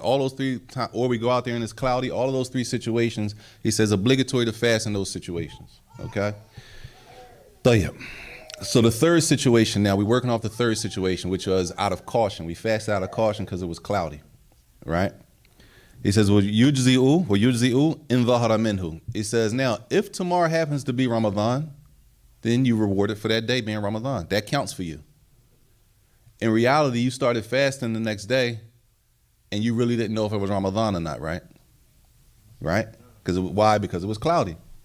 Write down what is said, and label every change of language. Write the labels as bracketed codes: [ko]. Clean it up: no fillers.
[en] All those three times, or we go out there and it's cloudy, all of those three situations, he says obligatory to fast in those situations, okay? Tayyib. So the third situation now, we're working off the third situation, which was out of caution. We fasted out of caution because it was cloudy, right? He says, [ar] وَيُجْزِئُ إِنْ ظَهَرَ مِنْهُ. [en] He says, now, if tomorrow happens to be Ramadan, then you rewarded for that day being Ramadan. That counts for you. In reality, you started fasting the next day, and you really didn't know if it was Ramadan or not, right? Right? Why? Because it was cloudy.